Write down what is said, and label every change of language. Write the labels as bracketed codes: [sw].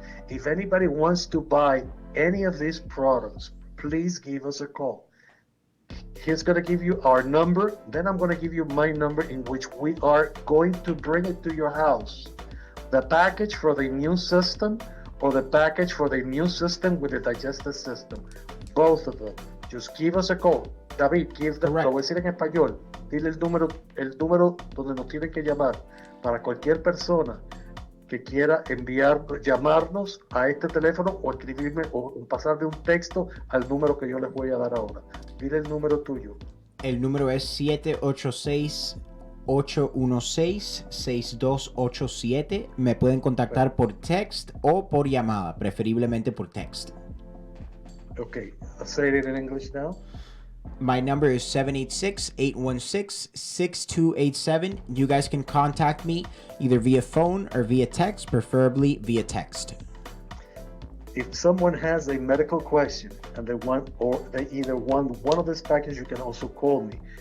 [en] If anybody wants to buy any of these products, please give us a call. He's going to give you our number, then I'm going to give you my number, in which we are going to bring it to your house. The package for the immune system, or the package for the immune system with the digestive system. Both of them. Just give us a call. [es] David, lo voy a decir en español. Dile el número donde nos tienen que llamar para cualquier persona que quiera llamarnos a este teléfono o escribirme o pasarle un texto al número que yo les voy a dar ahora. Dile el número tuyo. El número es 786-816-6287. Me pueden contactar por text o por llamada, preferiblemente por text. [en] Okay, say it in English now. My number is 786-816-6287. You guys can contact me either via phone or via text, preferably via text. If someone has a medical question and they either want one of these packages, you can also call me.